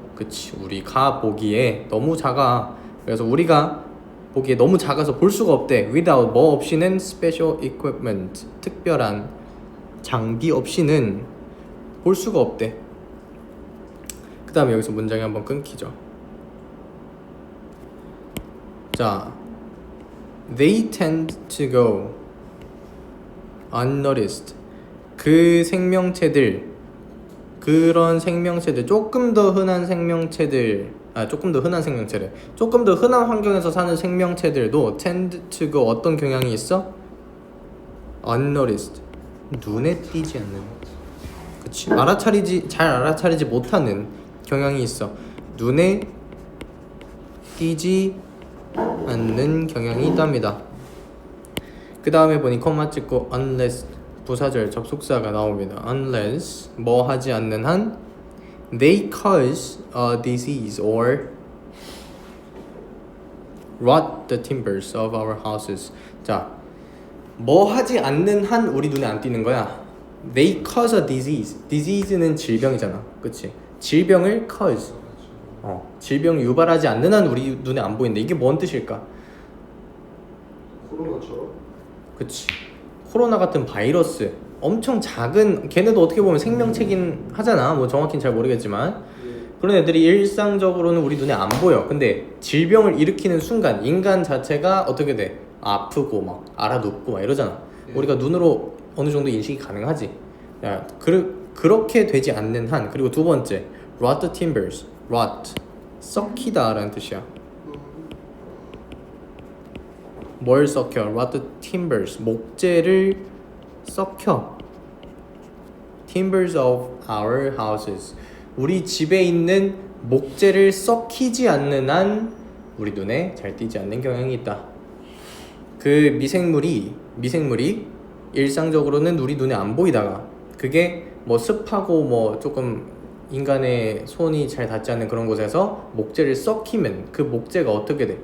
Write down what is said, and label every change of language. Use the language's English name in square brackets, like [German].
[Korean] 그치, 우리가 보기에 너무 작아. 그래서 우리가 보기에 너무 작아서 볼 수가 없대. [English] without, [Korean] 뭐 없이는 [English] special equipment, [Korean] 특별한 장비 없이는 볼 수가 없대. 그 다음에 여기서 문장이 한번 끊기죠. [English] 자, they tend to go unnoticed. [Korean] 그 생명체들, 그런 생명체들, 조금 더 흔한 생명체들, 조금 더 흔한 환경에서 사는 생명체들도 [English] tend to go, [Korean] 어떤 경향이 있어? unnoticed, 눈에 띄지 않는, 그치, 잘 알아차리지 못하는 경향이 있어. 눈에 띄지 않는 경향이 있답니다. 그 다음에 보니 콤마 찍고 unless, 부사절 접속사가 나옵니다. [English] unless, [Korean] 뭐 하지 않는 한 [English] they cause a disease or rot the timbers of our houses. [Korean] 자, 뭐 하지 않는 한 우리 눈에 안 띄는 거야. [English] They cause a disease. [Korean] disease는 질병이잖아, 그치? 질병을 cause. 질병 유발하지 않는 한 우리 눈에 안 보이는데 이게 뭔 뜻일까? 코로나처럼? 그치. 코로나 같은 바이러스, 엄청 작은, 걔네도 어떻게 보면 생명체긴 하잖아. 뭐 정확히는 잘 모르겠지만 그런 애들이 일상적으로는 우리 눈에 안 보여. 근데 질병을 일으키는 순간 인간 자체가 어떻게 돼? 아프고 막 알아눕고 막 이러잖아. 우리가 눈으로 어느 정도 인식이 가능하지. 야, 그렇게 되지 않는 한. 그리고 두 번째, [English] rot the timbers. [Korean] rot, 썩히다 라는 뜻이야. 뭘 썩혀? [English] rot the timbers, [Korean] 목재를 썩혀. [English] timbers of our houses, [Korean] 우리 집에 있는 목재를 썩히지 않는 한 우리 눈에 잘 띄지 않는 경향이 있다. 그 미생물이 일상적으로는 우리 눈에 안 보이다가 그게 뭐 습하고 뭐 조금 인간의 손이 잘 닿지 않는 그런 곳에서 목재를 썩히면 그 목재가 어떻게 돼?